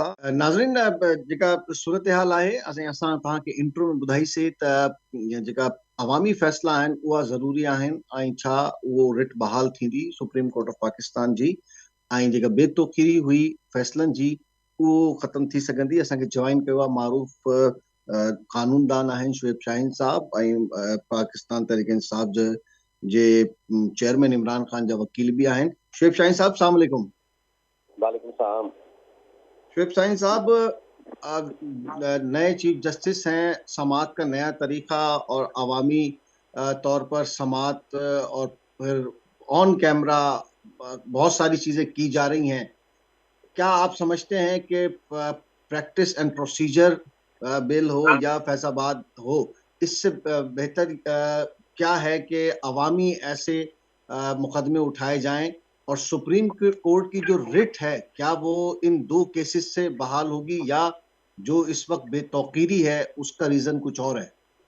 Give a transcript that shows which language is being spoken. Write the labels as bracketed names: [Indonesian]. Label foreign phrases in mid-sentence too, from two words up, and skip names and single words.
[Sindhi] नाज़रीन, जेका सूरत हाल आहे असां तव्हांखे इंट्रो में ॿुधाईसीं त जेका अवामी फ़ैसिला आहिनि उहा ज़रूरी आहिनि ऐं छा उहो रिट बहाल थींदी सुप्रीम कोर्ट ऑफ पाकिस्तान जी, ऐं जेका बेतौक़ीरी हुई फ़ैसिलनि जी उहो ख़तमु थी सघंदी। असांखे जॉइन कयो आहे मारूफ़ कानूनदान आहिनि शुएब शाहीन साहब ऐं पाकिस्तान तहरीक इंसाफ जे चेयरमैन इमरान ख़ान जा वकील भी आहिनि। शुएब शाहीन साहब, [Arabic] السلام علیکم. وعلیکم السلام. [Urdu] شعیب شاہین صاحب، نئے [English] chief justice [Urdu] ہیں، سماعت کا نیا طریقہ اور عوامی طور پر سماعت اور پھر [English] on camera [Urdu] بہت ساری چیزیں کی جا رہی ہیں. کیا آپ سمجھتے ہیں کہ [English] practice and procedure bill [Urdu] ہو یا فیصل آباد ہو، اس سے بہتر کیا ہے کہ عوامی ایسے مقدمے اٹھائے جائیں اور [English] supreme court [Urdu] کی جو رٹ ہے کیا وہ ان دو کیسز سے بحال ہوگی یا جو اس وقت بے توقیری ہے اس کا ریزن کچھ اور ہے?